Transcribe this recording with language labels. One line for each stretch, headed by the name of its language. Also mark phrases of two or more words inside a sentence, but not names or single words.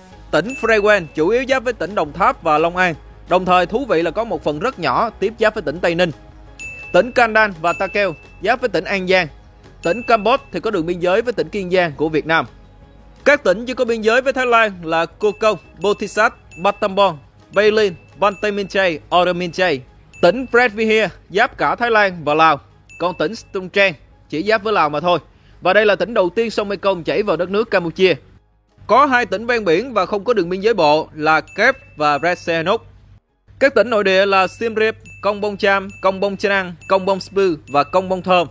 Vietnamese: Tỉnh Phray Wen chủ yếu giáp với tỉnh Đồng Tháp và Long An. Đồng thời thú vị là có một phần rất nhỏ tiếp giáp với tỉnh Tây Ninh. Tỉnh Kandan và Ta Keo giáp với tỉnh An Giang. Tỉnh Kampot thì có đường biên giới với tỉnh Kiên Giang của Việt Nam. Các tỉnh chỉ có biên giới với Thái Lan là Koh Kong, Bothisat, Battambang, Bailin, Banteay Meanchey, Oda Meanchey. Tỉnh Previher giáp cả Thái Lan và Lào. Còn tỉnh Stung Treng chỉ giáp với Lào mà thôi. Và đây là tỉnh đầu tiên sông Mekong chảy vào đất nước Campuchia. Có hai tỉnh ven biển và không có đường biên giới bộ là Kep và Red Sihanouk. Các tỉnh nội địa là Siem Reap, Công Bông Cham, Công Bông Chnang, Công Bông Spư và Công Bông Thơm.